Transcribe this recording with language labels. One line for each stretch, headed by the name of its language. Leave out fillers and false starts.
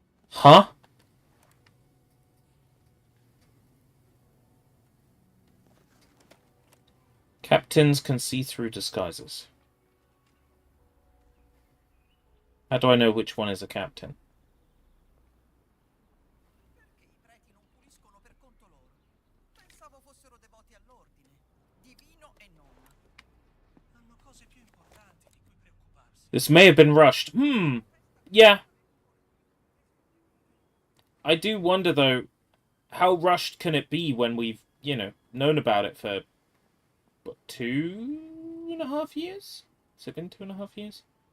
English: Huh? Captains can see through disguises. How do I know which one is a captain?
Italian: Perché i preti non puliscono per conto loro? Pensavo fossero devoti all'ordine, divino e non. Hanno cose più importanti di cui preoccuparsi.
English: This may have been rushed. Yeah. I do wonder, though, how rushed can it be when we've, known about it for, what, 2.5 years? Has it been 2.5 years?